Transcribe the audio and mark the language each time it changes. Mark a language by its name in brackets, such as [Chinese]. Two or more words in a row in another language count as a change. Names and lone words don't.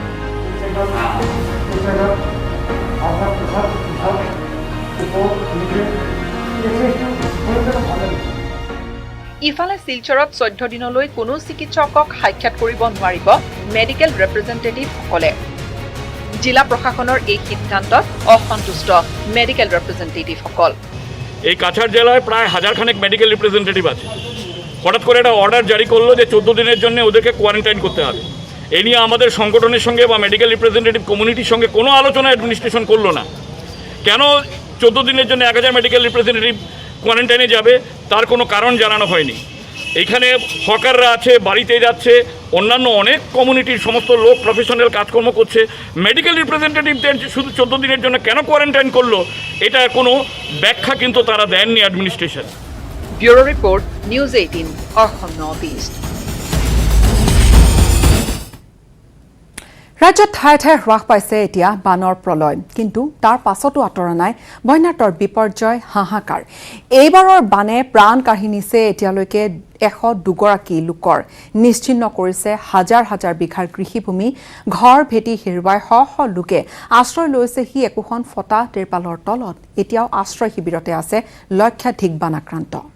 [Assamese] ইফালে শিলচৰত 14 দিনলৈ কোনো চিকিৎসকক সাক্ষাৎ কৰিব নোৱাৰিব মেডিকেল ৰিপ্ৰেজেণ্টেটিভসকলে জিলা প্ৰশাসনৰ এই সিদ্ধান্তত অসন্তুষ্ট মেডিকেল ৰিপ্ৰেজেণ্টেটিভসকল [Bangla] এই কাছাড় জেলায় প্রায় হাজারখানেক মেডিকেল রিপ্রেজেন্টেটিভ আছে হঠাৎ করে একটা অর্ডার জারি করলো যে 14 দিনের জন্য ওদেরকে কোয়ারেন্টাইন করতে হবে এই নিয়ে আমাদের সংগঠনের সঙ্গে বা মেডিকেল রিপ্রেজেন্টেটিভ কমিউনিটির সঙ্গে কোনো আলোচনা অ্যাডমিনিস্ট্রেশন করলো না কেন 14 দিনের জন্য 1000 মেডিকেল রিপ্রেজেন্টেটিভ কোয়ারেন্টাইনে যাবে তার কোনো কারণ জানানো হয়নি এইখানে হকাররা আছে বাড়িতে যাচ্ছে অন্যান্য অনেক কমিউনিটির সমস্ত লোক প্রফেশনাল কাজকর্ম করছে মেডিকেল রিপ্রেজেন্টেটিভদের শুধু 14 দিনের জন্য কেন কোয়ারেন্টাইন করলো এটা কোনো ব্যাখ্যা কিন্তু তারা দেননি অ্যাডমিনিস্ট্রেশন [Assamese] ব্যুরো রিপোর্ট নিউজ 18 অসম নৰ্থ ইষ্ট ৰাজ্যত ঠায়ে ঠায়ে হ্ৰাস পাইছে এতিয়া বানৰ প্ৰলয় কিন্তু তাৰ পাছতো আঁতৰা নাই বন্যাতৰ বিপৰ্যয় হাহাকাৰ এইবাৰৰ বানে প্ৰাণ কাঢ়ি নিছে এতিয়ালৈকে 102গৰাকী লোকৰ নিশ্চিন্ন কৰিছে হাজাৰ হাজাৰ বিঘাৰ কৃষিভূমি ঘৰ ভেটি হেৰুৱাই শ শ লোকে আশ্ৰয় লৈছে সি একোখন ফটা তিৰপালৰ তলত এতিয়াও আশ্ৰয় শিবিৰতে আছে লক্ষাধিক বান আক্ৰান্ত